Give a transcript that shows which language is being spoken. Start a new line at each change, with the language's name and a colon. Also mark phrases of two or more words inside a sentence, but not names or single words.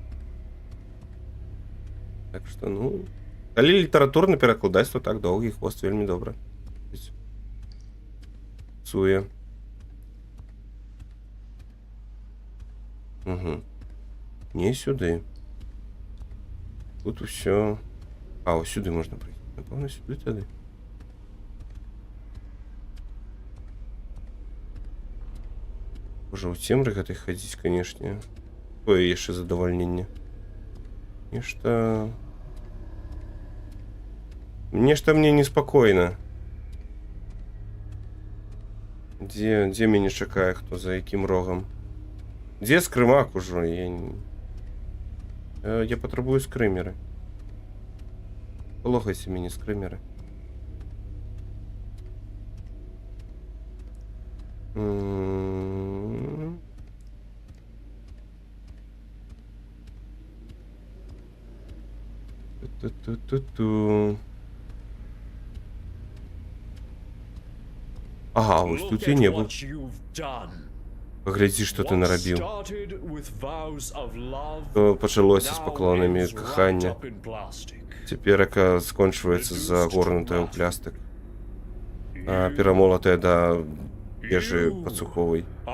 Belarusian: Так што, ну... Калі літаратурна перакладаць, то так, доўгі хвост вельмі добра. Цуе. Угу. Не сюды. Тут усё...
Ukrainian: А, ось сюди можна пройти. Напевно, сюди тады.
Belarusian: Боже, у цемры гэтай хадзіць, канешне. Тое яшчэ задавальненне. Нешта... Нешта мне неспакойна. Дзе мяне чакае, хто за якім рогам? Дзе скрымак ужо? Я патрабую скрымеры. Палохайся мяне, скрымеры. Ту-ту-ту-ту.
Ukrainian: Ага, ось тут я не був.
Belarusian: Паглядзі, што ты нарабіў. То пачалося з паклонамі кахання. Цяперака скончваецца загорнутая ў плястык. А перамолатая да ежы пацуховай.